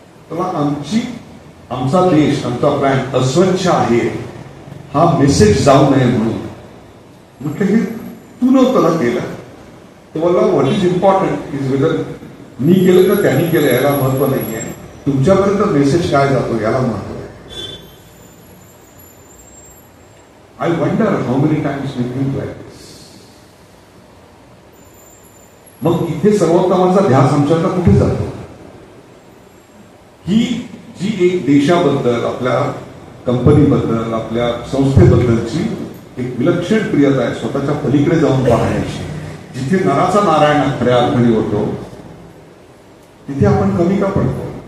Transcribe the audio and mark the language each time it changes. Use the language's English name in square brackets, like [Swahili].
[Marathi] तेव्हा आमचा देश, आमचा प्लॅन अस्वच्छ आहे हा मेसेज जाऊ नये म्हणून. म्हटलं हे तू नव्हतं ना केलं. तर मला [English] what is important is [Marathi] whether मी केलं का त्यांनी केलं याला महत्व नाहीये, तुमच्यापर्यंत मेसेज काय जातो याला महत्व आहे. [English] I wonder how many times we think like this. [Marathi] मग इथे सर्वोत्तमाचा ध्यास आमच्याकडे कुठे जातो? ही जी एक देशाबद्दल, आपल्या कंपनीबद्दल, आपल्या संस्थेबद्दलची एक विलक्षण प्रियता आहे, स्वतःच्या पलीकडे जाऊन पाहण्याची, जिथे नराचा नारायण खऱ्या अर्थाने होतो तिथे आपण कमी का पडतो?